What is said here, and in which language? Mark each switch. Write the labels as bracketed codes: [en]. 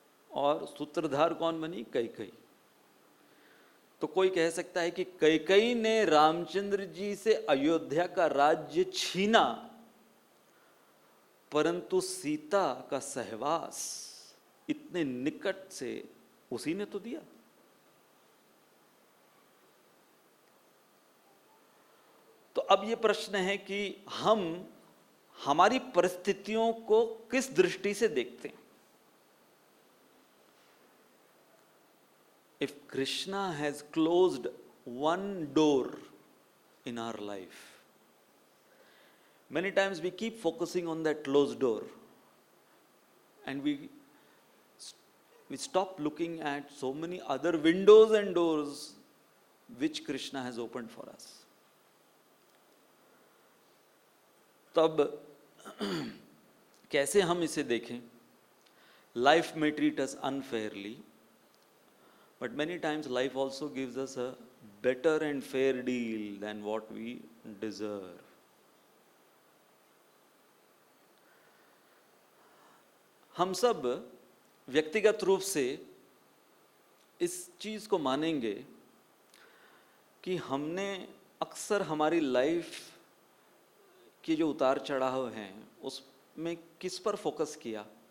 [hi] और सूत्रधार कौन बनी? कैकेयी। तो कोई कह सकता है कि कैकेयी ने रामचंद्र जी से अयोध्या का राज्य छीना, परंतु सीता का सहवास इतने निकट से उसी ने तो दिया। तो अब ये प्रश्न है कि हम हमारी परिस्थितियों को किस दृष्टि से देखते हैं। [en] If Krishna has closed one door in our life, many times we keep focusing on that closed door and we stop looking at so many other windows and doors which Krishna has opened for us. [hi] तब कैसे हम इसे देखें? [en] Life may treat us unfairly, but many times life also gives us a better and fair deal than what we deserve. [hi] हम सब व्यक्तिगत रूप से इस चीज को मानेंगे कि हमने अक्सर हमारी लाइफ के जो उतार चढ़ाव हैं उसमें किस पर फोकस किया?